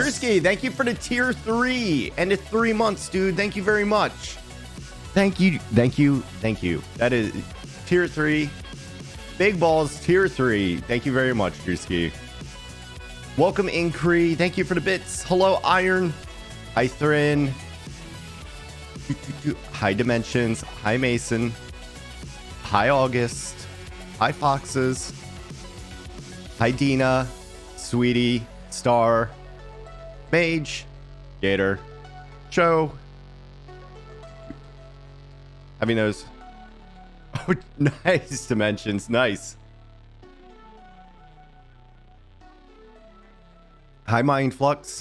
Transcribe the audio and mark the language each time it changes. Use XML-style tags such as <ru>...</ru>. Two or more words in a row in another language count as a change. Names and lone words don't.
<en>Drewski, thank you for the tier 3 and the 3 months, dude. Thank you very much. Thank you. Thank you. Thank you. That is tier 3. Big balls, tier 3. Thank you very much, Drewski. Welcome, Incree. Thank you for the bits. Hello, Iron. Hi, Thrin. Hi, Dimensions. Hi, Mason. Hi, August. Hi, Foxes. Hi, Dina. Sweetie. Star. Mage. Gator. Show. Having those. Oh, nice, Dimensions. Nice. Hi, Mind Flux.</en>